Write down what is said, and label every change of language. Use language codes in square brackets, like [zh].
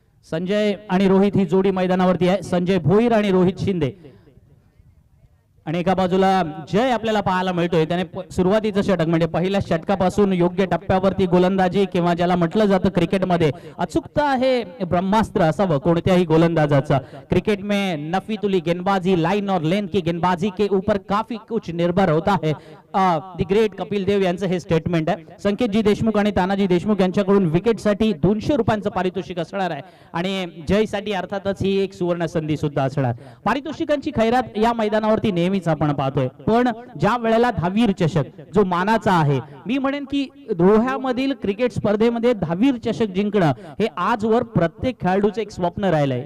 [mr] संजय आणि रोहित ही जोडी मैदानावरती आहे. संजय भोईर आणि रोहित शिंदे. आणि एका बाजूला जय आपल्याला पाहायला मिळतोय. त्याने सुरुवातीचं षटक म्हणजे पहिल्या षटकापासून योग्य टप्प्यावरती गोलंदाजी, किंवा ज्याला म्हटलं जातं क्रिकेटमध्ये अचूकता हे ब्रह्मास्त्र असावं कोणत्याही गोलंदाजाचं. [hi] क्रिकेट में नफी तुली गेंदबाजी, लाइन और लेंथ की गेंदबाजी के ऊपर काफी कुछ निर्भर होता है. [mr] दी ग्रेट कपिल देव यांचं हे स्टेटमेंट आहे. संकेतजी देशमुख आणि तानाजी देशमुख यांच्याकडून विकेटसाठी 200 रुपयांचं पारितोषिक असणार आहे आणि जयसाठी अर्थातच ही एक सुवर्ण संधी सुद्धा असणार. पारितोषिकांची खैरात या मैदानावरती नेहमीच आपण पाहतोय, पण ज्या वेळेला दहावीर चषक जो मानाचा आहे, मी म्हणेन की रोह्यामधील क्रिकेट स्पर्धेमध्ये दहावीर चषक जिंकणं हे आजवर प्रत्येक खेळाडूचं एक स्वप्न राहिलंय.